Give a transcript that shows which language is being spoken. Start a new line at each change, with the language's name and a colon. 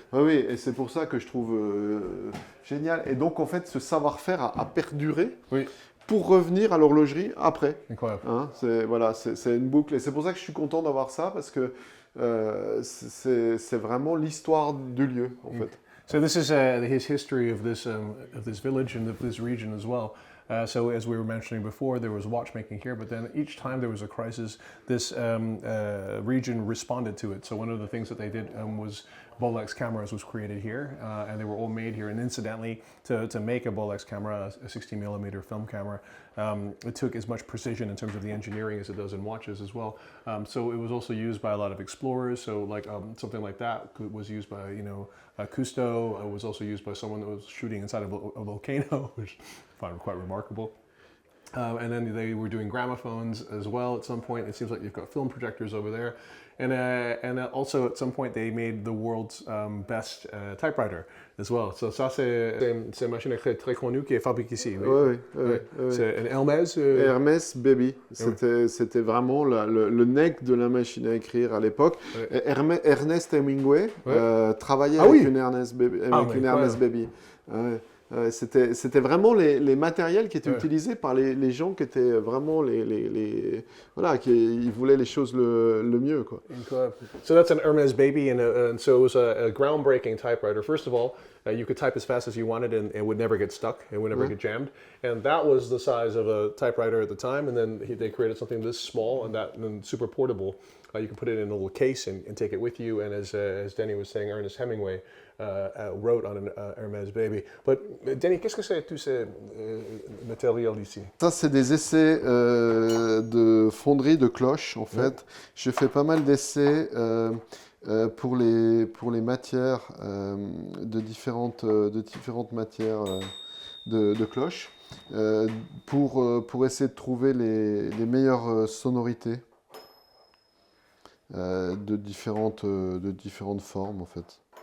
French: Oui, et c'est pour ça que je trouve génial. Et donc, en fait, ce savoir-faire a perduré pour revenir à l'horlogerie après. Incroyable. Hein, c'est une boucle. Et c'est pour ça que je suis content d'avoir ça, parce que c'est vraiment l'histoire du lieu, en fait.
English: So this is his history of this village and of this region as well. So as we were mentioning before, there was watchmaking here, but then each time there was a crisis, this region responded to it. So one of the things that they did was Bolex cameras was created here, and they were all made here. And incidentally, to make a Bolex camera, a 60mm film camera, it took as much precision in terms of the engineering as it does in watches as well. So it was also used by a lot of explorers. So like something like that was used by, Cousteau. It was also used by someone that was shooting inside of a volcano, which I find quite remarkable. And then they were doing gramophones as well at some point. It seems like you've got film projectors over there. And also at some point they made the world's best typewriter as well.
French: So ça c'est une machine très connue qui est fabriquée ici. Oui. C'est un Hermès. Hermès Baby. C'était vraiment le neck de la machine à écrire à l'époque. Ernest Hemingway travaillait avec une Ernest Baby. C'était vraiment les matériels qui étaient utilisés par les gens qui étaient vraiment voilà, ils voulaient les choses le mieux, quoi.
English: So that's an Hermes Baby, and so it was a groundbreaking typewriter. First of all, you could type as fast as you wanted, and it would never get stuck. It would never get jammed. And that was the size of a typewriter at the time. And then they created something this small and super portable. You can put it in a little case and take it with you. And as Denny was saying, Ernest Hemingway wrote on an Hermes Baby.
French: But Denny, qu'est-ce que c'est tous ces matériels ici? Ça, c'est des essais de fonderie de cloches, en fait. Je fais pas mal d'essais pour les matières de différentes matières de cloches pour essayer de trouver les meilleures sonorités de différentes formes, en fait.